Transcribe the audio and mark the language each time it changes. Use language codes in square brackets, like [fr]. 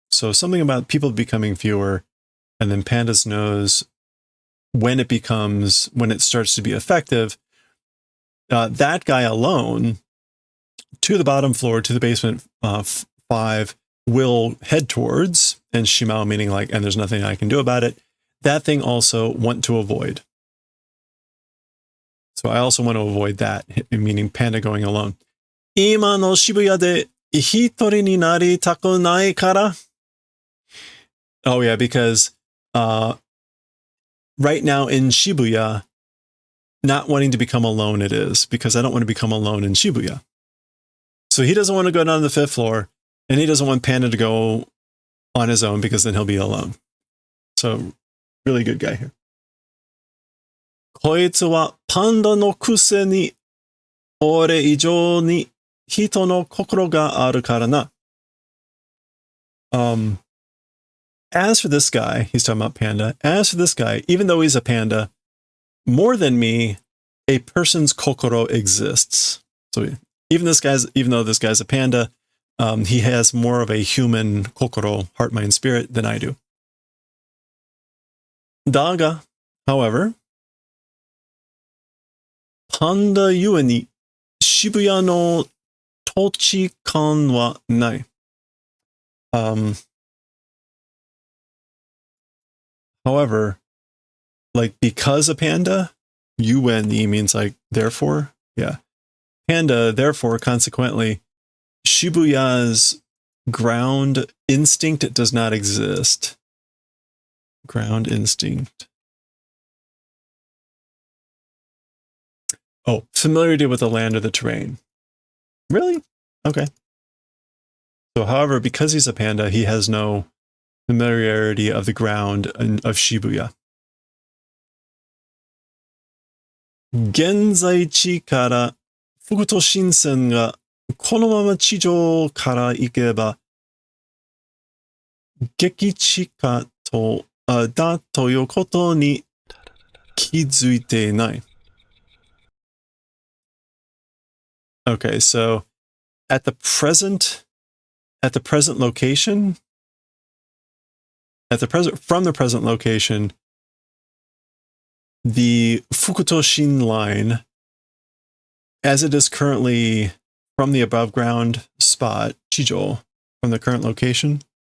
[en] So something about people becoming fewer, and then Panda's nose, when it starts to be effective, that guy alone, to the bottom floor, to the basement 5, will head towards, and Shimao meaning like, and there's nothing I can do about it. That thing also want to avoid. So I also want to avoid that, meaning Panda going alone. [ja] 今の渋谷で一人になりたくないから. [en] Oh yeah, because right now in Shibuya, not wanting to become alone it is, because I don't want to become alone in Shibuya. So he doesn't want to go down to the 5th floor, and he doesn't want Panda to go on his own, because then he'll be alone. So, really good guy here. [ja] こいつはパンダのくせに俺以上に人の心があるからな. [en] As for this guy, he's talking about Panda. As for this guy, even though he's a panda, more than me, a person's kokoro exists. So even though this guy's a panda, he has more of a human kokoro, heart, mind, spirit than I do. [ja] Daga, however, pandaゆえに渋谷の土地感はない. [en] However, like because a panda, yueni means like therefore, yeah. Panda, therefore, consequently, Shibuya's ground instinct does not exist. Ground instinct. Oh, familiarity with the land or the terrain. Really? Okay. So, however, because he's a panda, he has no familiarity of the ground of Shibuya. [ja] 現在地から副都心線がこのまま地上から行けば激地下だということに気づいていない。 [en] Okay, so at the present location, from the present location, the Fukutoshin line, as it is currently from the above ground spot, Chijo, from the current location.